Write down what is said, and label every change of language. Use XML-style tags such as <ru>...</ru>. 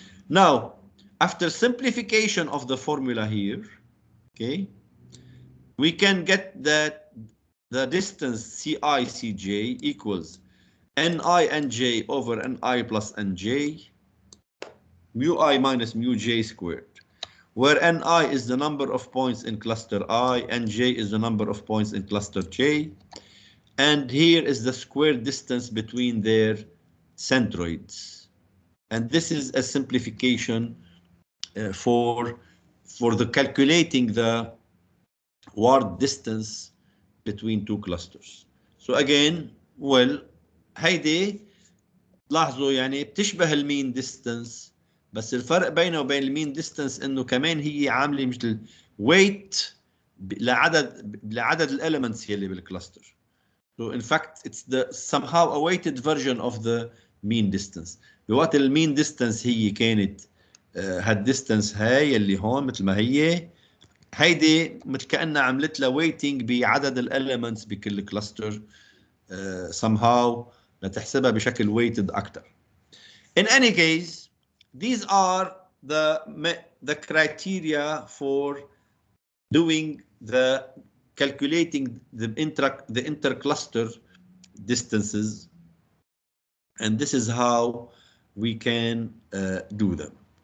<en>Now, after simplification of the formula here, okay, we can get that the distance CI Cj equals Ni Nj over Ni plus Nj, mu I minus mu j squared, where Ni is the number of points in cluster I, Nj is the number of points in cluster J, and here is the square distance between their centroids. And this is a simplification for the calculating the Ward distance between two clusters.</en> <ar>So again, well, هيدي لاحظوا يعني بتشبه المين ديستانس، بس الفرق بينه وبين المين ديستانس انه كمان هي عامله مثل ويت لعدد الاليمنتس يلي بالكلاستر.</ar> <en>So in fact it's the somehow a weighted version of the mean distance.</en> <ar>بوقت المين distance هي كانت هالديستنس هاي اللي هون مثل ما هيدي مثل كأنها عملت لها ويتنج بعدد الاليمنتس بكل كلاستر somehow لتحسبها بشكل weighted أكثر.</ar> <en>In any case, these are the criteria for doing the calculating the intercluster distances, and this is how we can do them.</en>